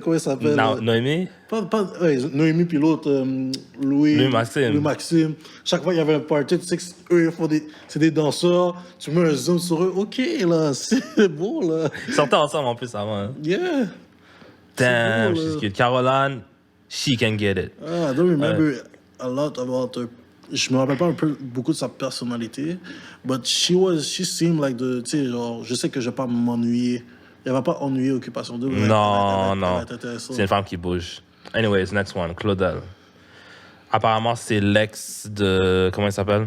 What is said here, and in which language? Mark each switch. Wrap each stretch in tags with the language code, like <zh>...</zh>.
<fr>comment il s'appelle? Noémie? Noémie, puis l'autre, Louis Maxime. Chaque fois qu'il y avait un party, tu sais qu'eux, c'est des danseurs. Tu mets un zoom sur eux. OK, là, c'est beau, là. Ils sortaient ensemble, en plus, avant. Hein?</fr> <en>Yeah. Damn, she's cute. Caroline, she can get it. I don't remember a lot about her.</en> <fr>Je me rappelle pas beaucoup de sa personnalité,</fr> <en>but she seemed like</en> <fr>tu sais, genre, je sais que je vais pas m'ennuyer. Elle va pas ennuyer Occupation 2. Non. C'est une femme qui bouge.</fr> <en>Anyways, next one,</en> <fr>Claudel. Apparemment, c'est l'ex de... Comment il s'appelle?</fr>